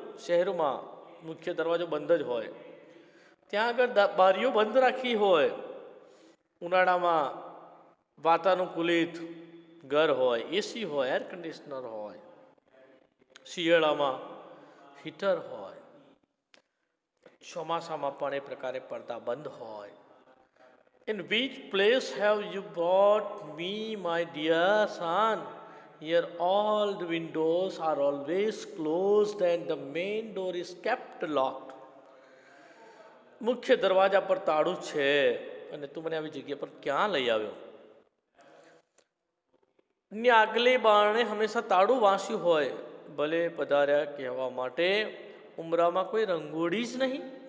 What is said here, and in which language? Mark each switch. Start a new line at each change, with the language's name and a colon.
Gujarati: શહેરમાં મુખ્ય દરવાજો બંધ જ હોય, ત્યાં આગળ બારીઓ બંધ રાખી હોય, ઉનાળામાં વાતાનુકૂલિત ઘર હોય, એસી હોય, એર કન્ડિશનર હોય, શિયાળામાં હીટર હોય, ચોમાસામાં પણ એ પ્રકારે પડદા બંધ હોય.
English: In which place have you brought me, my dear son? Here all the windows are always closed and the main door is kept locked.
Gujarati: મુખ્ય દરવાજા પર તાળું છે અને તું મને આવી જગ્યા પર ક્યાં લઈ આવ્યો. ને આગલે બારણે હંમેશા તાળું વાંસ્યું હોય. ભલે પધાર્યા કહેવા માટે ઉમરામાં કોઈ રંગોળી જ નહીં.